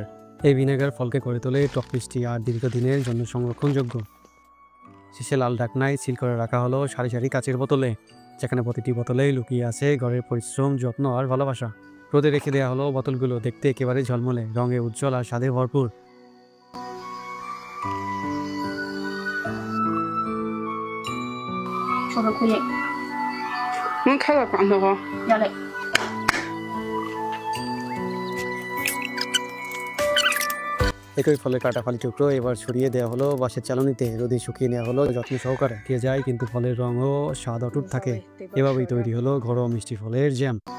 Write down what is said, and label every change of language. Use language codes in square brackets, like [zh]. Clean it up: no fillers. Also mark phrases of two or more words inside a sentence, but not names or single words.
[bn] এই ভিনেগার ফলকে করে তোলে টক মিষ্টি আর দীর্ঘদিনের জন্য সংরক্ষণযোগ্য। শেষে লাল ঢাকনায় সিল করে রাখা হলো সারি সারি কাচের বোতলে, যেখানে প্রতিটি বোতলেই লুকিয়ে আছে ঘরের পরিশ্রম, যত্ন আর ভালোবাসা। রোদে রেখে দেওয়া হলো বোতলগুলো, দেখতে একেবারে ঝলমলে, রঙে উজ্জ্বল আর স্বাদে ভরপুর। [zh] 开个罐头哈，要嘞。 [bn] একই ফলের কাটা ফালি টুকরো এবার ছড়িয়ে দেওয়া হলো বাঁশের চালনিতে, রোদে শুকিয়ে নেওয়া হলো যত্ন সহকারে। দিয়ে যায় কিন্তু ফলের রং ও স্বাদ অটুট থাকে। এভাবেই তৈরি হলো ঘরোয়া মিষ্টি ফলের জ্যাম।